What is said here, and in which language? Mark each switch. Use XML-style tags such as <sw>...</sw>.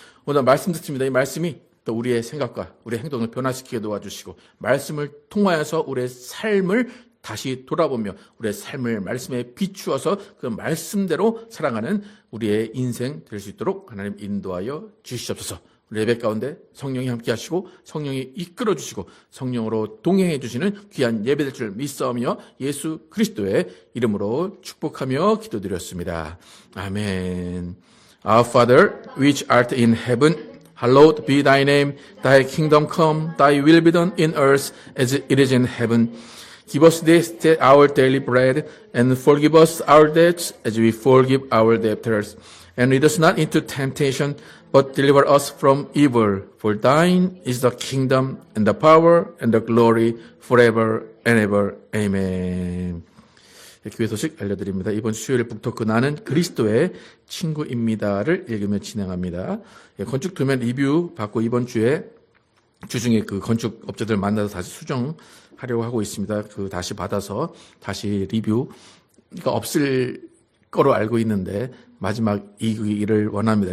<ko>오늘 말씀 듣습니다. 이 말씀이 또 우리의 생각과 우리의 행동을 변화시키게 도와주시고 말씀을 통하여서 우리의 삶을 다시 돌아보며 우리의 삶을 말씀에 비추어서 그 말씀대로 살아가는 우리의 인생 될 수 있도록 하나님 인도하여 주시옵소서. 예배 가운데 성령이 함께 하시고 성령이 이끌어 주시고 성령으로 동행해 주시는 귀한 예배 될 줄 믿사오며 예수 그리스도의 이름으로 축복하며 기도드렸습니다. 아멘.</ko> <en>Our Father, which art in heaven, hallowed be thy name. Thy kingdom come, thy will be done in earth as it is in heaven. Give us this day our daily bread, and forgive us our debts as we forgive our debtors. And lead us not into temptation, but deliver us from evil. For thine is the kingdom, and the power, and the glory, forever and ever. Amen.</en> <ko>교회 소식 알려드립니다. 이번 수요일 북토크 나는 그리스도의 친구입니다를 읽으며 진행합니다. 건축 도면 리뷰 받고 이번 주에 주중에 그 건축 업체들 만나서 다시 수정하려고 하고 있습니다. 그 다시 받아서 다시 리뷰가 없을 거로 알고 있는데 마지막 이 일을 원합니다.</ko>